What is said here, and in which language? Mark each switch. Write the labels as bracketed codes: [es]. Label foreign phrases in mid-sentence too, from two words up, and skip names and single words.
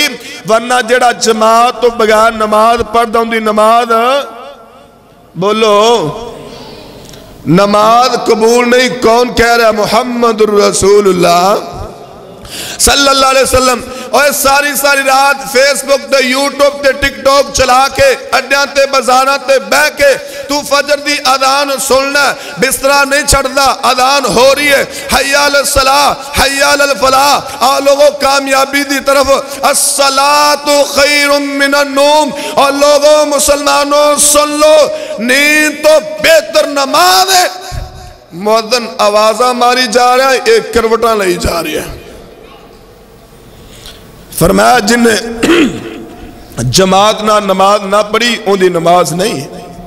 [pa] ورنہ جڑا جماعت تو بغیر نماز پڑھدا ہوں دی نماز بولو نماز قبول نہیں، کون کہہ رہا؟ [ar] محمد الرسول اللہ صلی اللہ علیہ وسلم۔ [pa] اور ساری رات فیس بک تے یوٹیوب تے ٹک ٹاک چلا کے اڈیاں تے بازاراں تے بہ کے تو فجر دی اذان سننا، بسترا نہیں چھڑدا، اذان ہو رہی ہے، [ar] حی علی الصلاۃ حی علی الفلاح، [pa] آ لوگوں کامیابی دی طرف، [ar] الصلاۃ خیر من النوم، [ur] اور لوگوں مسلمانوں سن لو نیند تو بہتر نماز ہے۔ [pa] مؤذن آوازہ ماری جا رہا ہے، ایک کروٹاں لئی جا رہی ہے۔ فرمایا جن نے جماعت نہ نماز نہ پڑھی ان دی نماز نہیں ہے۔